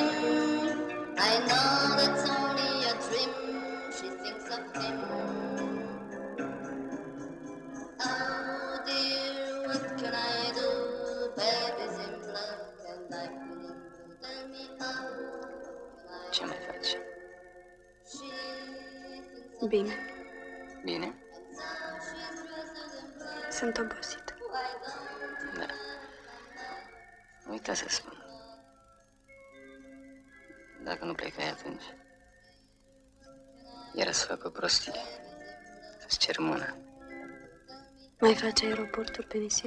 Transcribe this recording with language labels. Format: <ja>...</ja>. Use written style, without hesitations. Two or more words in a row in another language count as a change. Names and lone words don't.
<en>I know that's only a dream. She thinks of him. Oh dear, what can I do? Baby's in black and I'm feeling blue. Tell me, oh, what</en> <ro>Ce</ro> <en>can I</en> <ro>mai faci?</ro> <en>do? She thinks of</en> <ro>Bine,</ro> <en>him,</en> <ro>Bine?</ro> <en>and so she's dressed in black.</en> <ro>sunt obosit.</ro> <en>Why don't you</en> <ro>Da. Uita să spun. Dacă nu plecai atunci, era să fac o prostie. Să-ți cer mâna. Mai faci aeroporturi pe nisip?</ro>